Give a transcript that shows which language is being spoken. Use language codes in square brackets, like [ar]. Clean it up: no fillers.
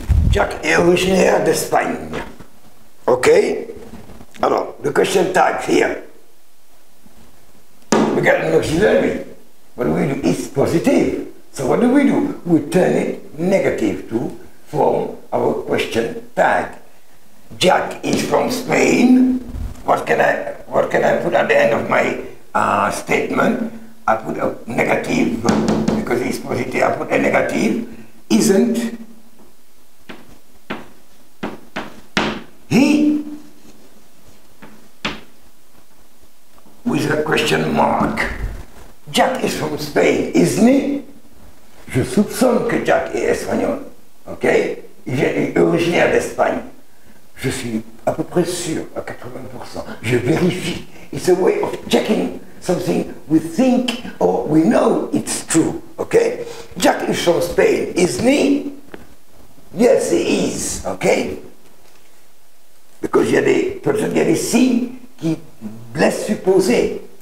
[fr] Jack est originaire d'Espagne. [en] Okay? Alors, the question tag here. We got an auxiliary. What do we do? It's positive. So what do? We turn it negative to form our question tag. Jack is from Spain. What what can I put at the end of my statement? I put a negative, because it's positive, I put a negative. Isn't he? With a question mark. Jack is from Spain, isn't he? [fr] Je soupçonne que Jack est espagnol. Ok? Il est originaire d'Espagne. Je suis à peu près sûr, à 80%. Je vérifie. [en] It's a way of checking something we think or we know it's true. Okay? Jack is from Spain, isn't he? Yes, he is. Okay? [fr] Because il y a des signes qui laissent supposer.